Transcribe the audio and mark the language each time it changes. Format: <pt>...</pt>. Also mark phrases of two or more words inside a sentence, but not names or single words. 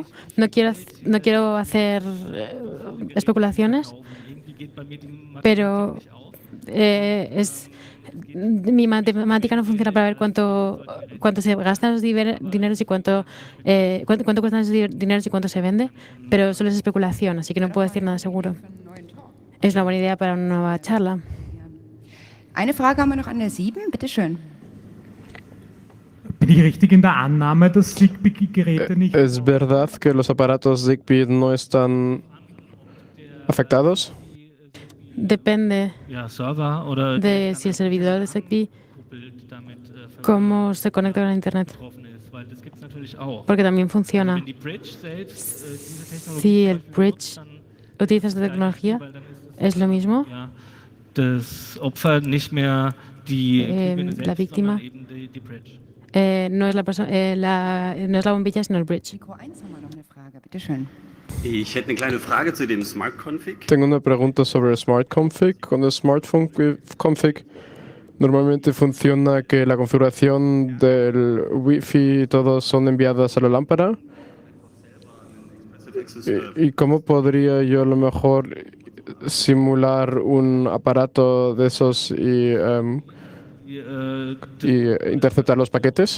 <es>No quiero hacer especulaciones, pero mi matemática no funciona para ver cuánto se gastan los dineros y cuánto cuestan los dineros y cuánto se vende, pero solo es especulación, así que no puedo decir nada seguro. Es una buena idea para una nueva charla.</es> <de>Eine Frage haben wir noch an der 7, bitte schön. Bin ich richtig in der Annahme, dass Zigbee-Geräte nicht...</de> <es>¿Es verdad que los aparatos Zigbee no están afectados?</es> <de>Ja,</de> <es>Depende</es> <de>Server oder</de> <es>de si el servidor de Zigbee cómo se conecta con la internet,</es> <de>weil das gibt's natürlich auch.</de> <es>porque también funciona.</es> <de>Wenn die Bridge selbst diese Technologie</de> <es>Si el bridge utiliza esta tecnología, es lo mismo.</es> <de>ja, das Opfer nicht mehr die Glühbirne</de> <es>La</es> <de>selbst,</de> <es>víctima</es> <de>sondern eben die Bridge.</de> <es>no es la bombilla, sino el bridge.</es> <de>Mikro 1 haben wir noch eine Frage, bitte schön. Ich hätte eine kleine Frage zu dem Smart Config.</de> <es>Tengo una pregunta sobre el Smart Config. Con el Smartphone Config normalmente funciona que la configuración del Wi-Fi y todo son enviadas a la lámpara. ¿Y cómo podría yo a lo mejor simular un aparato de esos y interceptar los paquetes?</es>